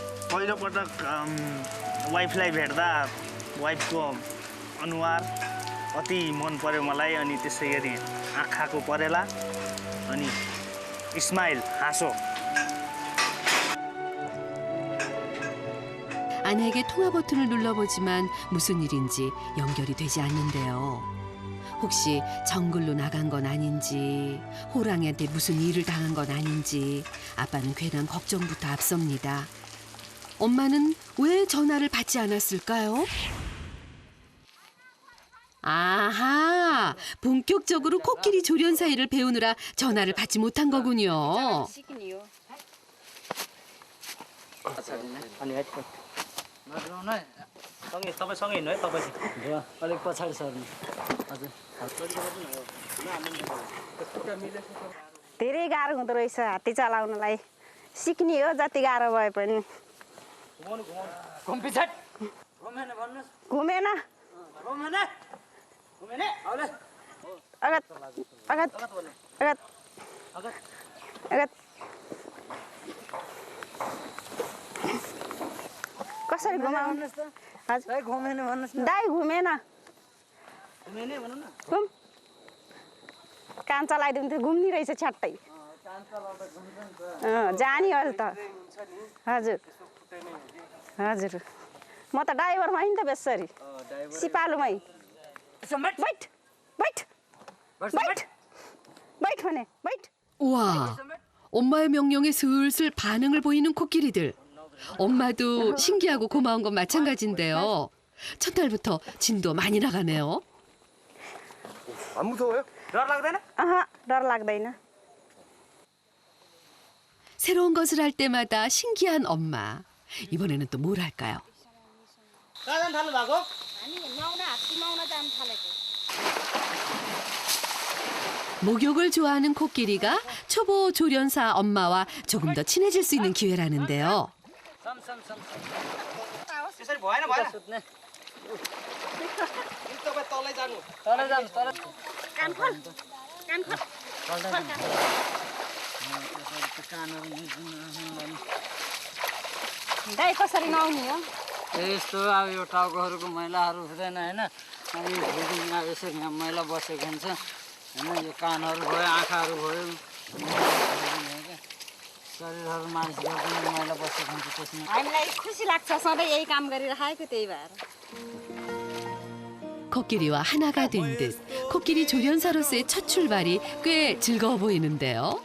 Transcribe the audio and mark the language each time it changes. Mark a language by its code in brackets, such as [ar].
[ne] पहिलोपटक वाइफलाई भेट्दा वाइफको अनुहार अति मन पर्यो मलाई अनि त्यसै गरी आँखाको परेला अनि स्माइल हाँसो. [ko] 아내에게 통화 버튼을 눌러보지만 무슨 일인지 연결이 되지 않는데요. 혹시 정글로 나간 건 아닌지, 호랑이한테 무슨 일을 당한 건 아닌지 아빠는 괜한 걱정부터 앞섭니다. 엄마는 왜 전화를 받지 않았을까요? 아하, 본격적으로 코끼리 조련 사이를 배우느라 전화를 받지 못한 거군요. [ne] तपाईँ सँगै हिँड्नु है तपाईँ अलिक पछाडि सर्नु हजुर धेरै गाह्रो हुँदो रहेछ हात्ती चलाउनलाई सिक्ने हो जति गाह्रो भए पनि घुमेन अगत अगत अगत अगत कसरी घुमाउनु हजुर घुमेन भन्नुहोस् न दाइ घुमेन घुम कान चलाइदिउँ त घुम्ने रहेछ छ्याट्टै जाने हो त हजुर हजुर म त ड्राइभरमा नि त बेसरी सिपालुमै बैठ बैठ बैठ बैठ भने बैठ. [ko] 우와, 엄마의 명령에 슬슬 반응을 보이는 코끼리들. 엄마도 신기하고 고마운 건 마찬가지인데요. 첫날부터 진도 많이 나가네요. 안 무서워요? [ne] डर लाग्दैन अहँ डर लाग्दैन. [ko] 새로운 것을 할 때마다 신기한 엄마. 이번에는 또 뭘 할까요? [ne] कहाँ जानु थाल्नु भएको [ko] 목욕을 좋아하는 코끼리가 초보 조련사 엄마와 조금 더 친해질 수 있는 기회라는데요. [ne] त्यसरी भएन भएन तपाईँ तलै जानु तलै जानु तलै कान खोल कान खोल दाइ कसरी नआउने हो यस्तो अब यो टाउकोहरूको मैलाहरू हुँदैन होइन अनि भुँडीमा यसरी यहाँ मैला बसेको हुन्छ होइन यो कानहरू भयो आँखाहरू भयो शरीरहरू मालिस गर्दैन मैला बसेको हुन्छ त्यसमा हामीलाई खुसी लाग्छ सधैँ यही काम गरिरहेको त्यही भएर. [ko] 코끼리와 하나가 된 듯 코끼리 조련사로서의 첫 출발이 꽤 즐거워 보이는데요.